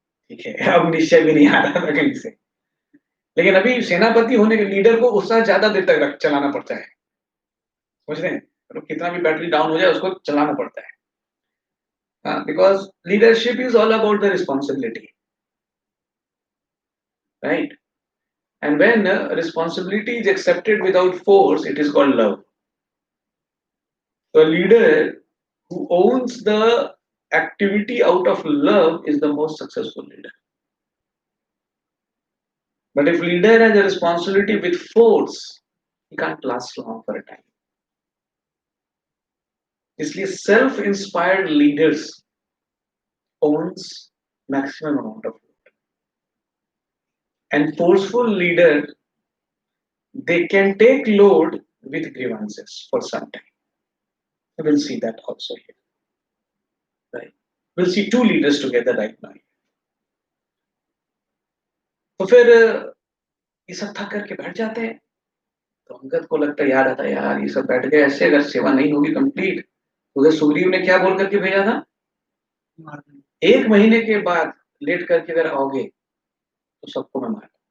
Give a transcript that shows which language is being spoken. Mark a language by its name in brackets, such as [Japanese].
[Hindi] ठीक है, अब निश्चय भी नहीं आ रहा था कहीं से। लेकिन अभी सेनापति होने के लीडर को उत्साह ज्यादा देर तक चलाना पड़ता है, समझ रहे हैं? तो कितना भी बैटरी डाउन हो जाए उसको चलाना पड़ता है, [English] Because leadership is all about the responsibility, right? And when responsibility is accepted without force, it is called love. The leader who owns the activity out of love is the most successful leader. But if leader has a responsibility with force, he can't last long for a time. [Hindi] इसलिए [English] self inspired leaders owns maximum amount of load, and forceful leader, they can take load with grievances for some time. We'll see that also here, right? We'll see two leaders together right now. [Hindi] तो फिर ये सब थक करके बैठ जाते हैं। तो अंगद को लगता है, याद आता है यार ये सब बैठ गए ऐसे, अगर सेवा नहीं होगी कंप्लीट। उधर सुग्रीव ने क्या बोल करके भेजा था, 1 महीने के बाद लेट करके अगर आओगे तो सबको मैं मार।